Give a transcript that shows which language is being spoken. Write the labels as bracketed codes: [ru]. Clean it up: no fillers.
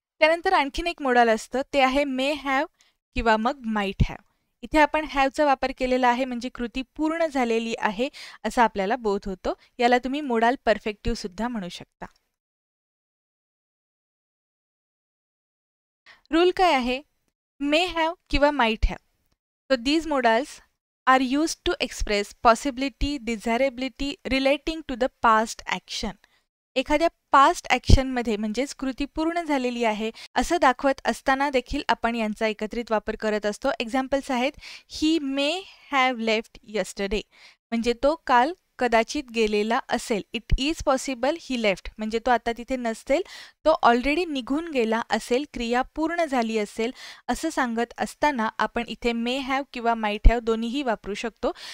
[mr] त्यानंतर आणखीन एक मोडाल असतं ते आहे मे हॅव किंवा मग माईट हॅव. इथे आपण हॅवचा वापर केलेला आहे म्हणजे कृती पूर्ण झालेली आहे असा आपल्याला बोध होतो. याला तुम्ही मोडाल परफेक्टिव्ह सुद्धा म्हणू शकता. रूल काय आहे, [en] may have [mr] किंवा [en] might have. So these modals are used to express possibility, desirability relating to the past action. [mr] एखाद्या पास्ट ॲक्शनमध्ये म्हणजेच कृती पूर्ण झालेली आहे असं दाखवत असताना देखील आपण यांचा एकत्रित वापर करत असतो. एक्झाम्पल्स आहेत, [en] he may have left yesterday [mr] म्हणजे तो काल कदाचित गेलेला असेल. [en] it is possible he left [mr] म्हणजे तो आता तिथे नसेल, तो ऑलरेडी निघून गेला असेल, क्रिया पूर्ण झाली असेल असं सांगत असताना आपण इथे मे हॅव किंवा माईट हॅव दोन्हीही वापरू शकतो.